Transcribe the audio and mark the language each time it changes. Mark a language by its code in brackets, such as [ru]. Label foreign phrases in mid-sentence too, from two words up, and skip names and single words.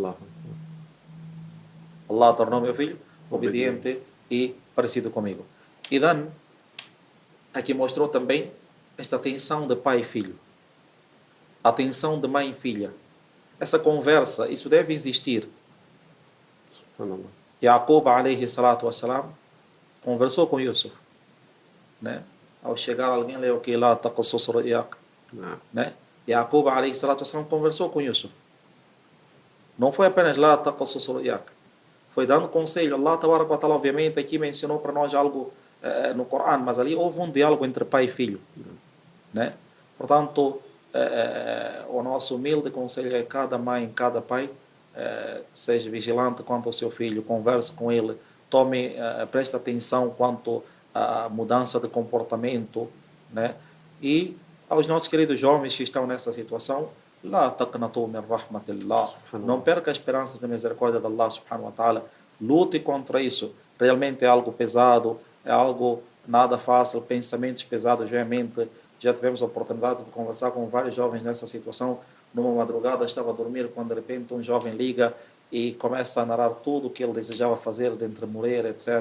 [pt] Allah tornou meu filho obediente e parecido comigo. E Dan aqui mostrou também esta tensão de pai e filho. A tensão de mãe e filha. Essa conversa, isso deve existir. Yaqub [ar] عليه الصلاة والسلام [pt] conversou com Yusuf, né? Ao chegar alguém leu que [ar] لا تقصص رؤياك, [pt] né? Yaqub [ar] عليه الصلاة والسلام [pt] conversou com Yusuf. Não foi apenas [ar] لا تقصص رؤياك. [pt] Foi dando conselho. [ar] الله تبارك وتعالى [pt] obviamente aqui mencionou para nós algo no Corão, mas ali houve um diálogo entre pai e filho, né? Portanto, o nosso humilde conselho é cada mãe, cada pai seja vigilante quanto ao seu filho, converse com ele, preste atenção quanto à mudança de comportamento, né? E aos nossos queridos jovens que estão nessa situação, [ar] لا تقنطوا من رحمة الله, [pt] não perca as esperanças da misericórdia de Allah [ar] سبحانه وتعالى, [pt] lute contra isso. Realmente é algo pesado, é algo nada fácil, pensamentos pesados, realmente. Já tivemos a oportunidade de conversar com vários jovens nessa situação. Numa madrugada estava a dormir quando de repente um jovem liga e começa a narrar tudo o que ele desejava fazer, dentre morrer, etc.